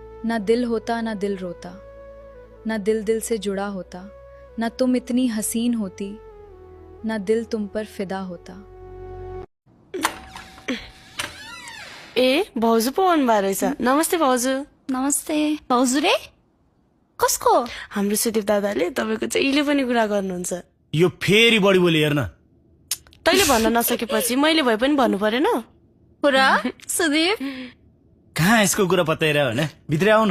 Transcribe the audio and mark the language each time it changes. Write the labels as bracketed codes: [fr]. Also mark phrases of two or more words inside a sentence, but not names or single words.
[hi] ना दिल होता ना दिल रोता, ना दिल दिल से जुड़ा होता, ना तुम इतनी हसीन होती, ना दिल तुम पर फिदा होता। [ne] ए भाउजू पो आउनु भएको रहेछ। नमस्ते भाउजू। नमस्ते भाउजू रे कसको? हाम्रो सुदीप दादाले तपाईको जहिले पनि कुरा गर्नुहुन्छ। यो फेरि बढी बोली हेर्न। तैले भन्न नसकेपछि मैले भए पनि भन्नु परेन? कुरा सुदीप कहाँ यसको कुरा पत्याएर भने भित्रै आउनु।